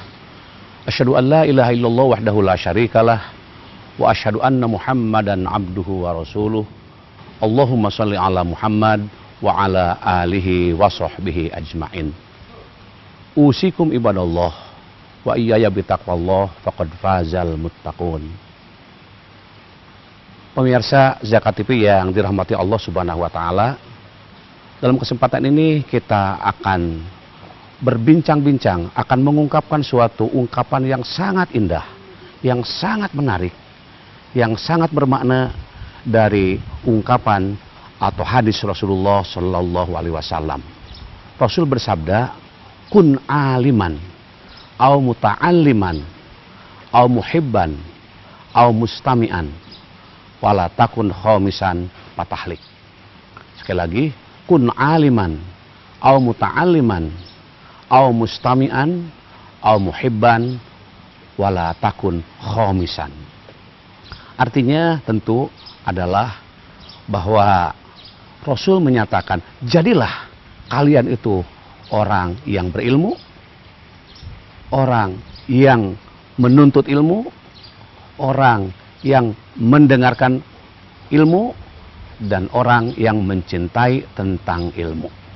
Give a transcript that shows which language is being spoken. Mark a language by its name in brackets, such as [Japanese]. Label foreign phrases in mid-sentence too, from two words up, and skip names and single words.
[Arabic] أشهد أن لا إله إلا الله وحده لا شريك له وأشهد أن محمدا عبده ورسوله. اللهم صل على محمد وعلى آله وصحبه أجمعين. أوصيكم عباد الله وإياي بتقوى الله فقد فاز المتقون. [Indonesian] Pemirsa Zakat TV yang dirahmati Allah [Arabic] سبحانه وتعالى, [Indonesian] dalam kesempatan ini kita akan berbincang-bincang, akan mengungkapkan suatu ungkapan yang sangat indah, yang sangat menarik, yang sangat bermakna dari ungkapan atau hadis Rasulullah [Arabic] صلى الله عليه وسلم. [Indonesian] Rasul bersabda, [Arabic] كن عالما, أو متعلما أو محبا أو مستمعا ولا تكن خامسا فتهلك. [Indonesian] Sekali lagi, [Arabic] كن عالما, أو متعلما أو مستمعا أو محبا ولا تكن خامسا. [Indonesian] Artinya tentu adalah bahwa Rasul menyatakan, jadilah kalian itu orang yang berilmu, orang yang menuntut ilmu, orang yang mendengarkan ilmu, dan orang yang mencintai tentang ilmu.